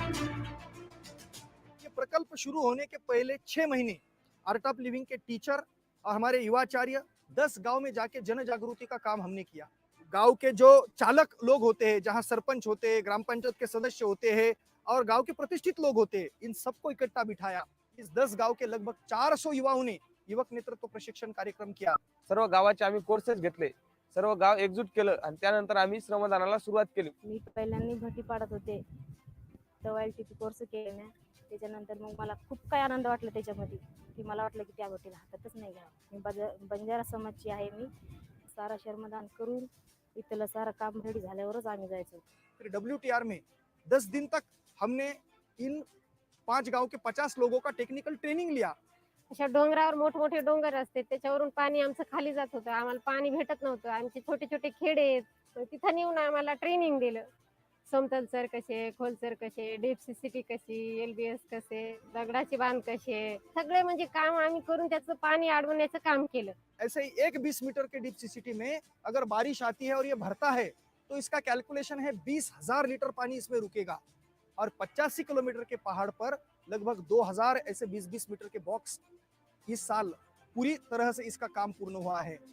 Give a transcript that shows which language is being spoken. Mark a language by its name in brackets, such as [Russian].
[Hindi] ये प्रकल्प शुरू होने के पहले 6 महीने आर्ट ऑफ लिविंग के टीचर और हमारे युवाचार्य 10 गांव में जाके जन जागृति का काम हमने किया। गांव के जो चालक लोग होते हैं, जहां सरपंच होते हैं, ग्राम पंचायत के सदस्य होते हैं और गांव के प्रतिष्ठित लोग होते हैं, इन सबको इकट्ठा बिठाया। इस 10 गांव के लगभग 400 युवाओं ने युवक नेतृत्व प्रशिक्षण कार्यक्रम किया। [Marathi] सर्व गावाचे आम्ही कोर्सेस घेतले, सर्व गाव एकजूट केलं आणि त्यानंतर आम्ही श्रमदानाला सुरुवात केली। मी पहिल्यांदा भरती पाडत होते, तेव्हा LTP कोर्स केले ना, त्याच्यानंतर मग मला खूप काय आनंद वाटला त्याच्यामध्ये, की मला वाटलं की त्या गोष्टीला हातातच नाही घ्यावं। मी बंजारा समाजची आहे, मी सारा श्रमदान करून इथलं सारा काम रेडी झाल्यावरच आम्ही जायचो। [Hindi] फिर WTR में 10 दिन तक हमने इन 5 गांव के 50 लोगों का टेक्निकल ट्रेनिंग लिया। [Marathi] अशा डोंगरावर मोठमोठे डोंगर असते, त्याच्यावरून पाणी आमचं खाली जात होतं, आम्हाला पाणी भेटत नव्हतं। आमचे छोटे छोटे खेडे आहेत, तिथं नेऊन आम्हाला ट्रेनिंग दिलं। समतल सर कसे, खोलसर कसे, डीप सिटी कशी, LBS कसे, दगडाचे बांध कसे, सगळे म्हणजे काम आम्ही करून त्याचं पाणी अडवण्याचं काम केलं। [Hindi] ऐसे ही एक 20 मीटर के डीप सिटी में अगर बारिश आती है और ये भरता है तो इसका कैलकुलेशन है 20,000 लीटर पानी इसमें रुकेगा और 85 किलोमीटर के पहाड़ पर लगभग 2000 ऐसे 20-20 मीटर के बॉक्स इस साल पूरी तरह से इसका काम पूर्ण हुआ है।